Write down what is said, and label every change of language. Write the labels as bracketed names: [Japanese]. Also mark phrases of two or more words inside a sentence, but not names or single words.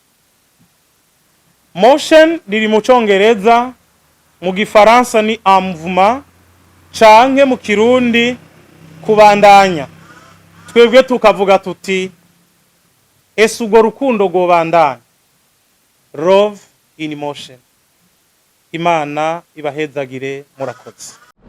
[Rundi] Motion riri mu congereza, mu gifaransa ni mouvement, canke mu kirundi kubandanya. Twebwe tukavuga tuti ese urwo rukundo rwobandanya. Love in Motion. Imana ibahezagire, murakoze.